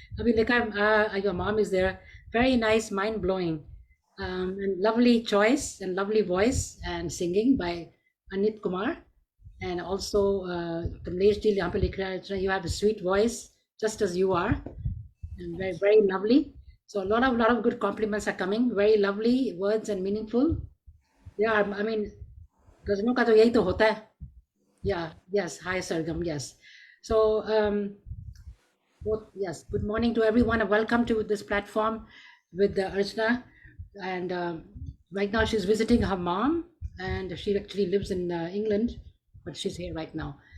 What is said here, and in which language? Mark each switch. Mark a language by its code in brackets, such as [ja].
[en] I mean, like your mom is there. Very nice, mind blowing, and lovely choice and lovely voice and singing by Anit Kumar, and also Kamlesh ji [hi] यहाँ पे लिख रहा है, [en] "Archana, you have a sweet voice, just as you are, and very Thank you. very lovely." So a lot of good compliments are coming. Very lovely words and meaningful. Yeah, I mean, [hi] गजलों का तो यही तो होता है. [en] Yeah, yes. Hi, Sargam. Yes. So, yes, good morning to everyone and welcome to this platform with Archana. And right now she's visiting her mom, and she actually lives in England, but she's here right now.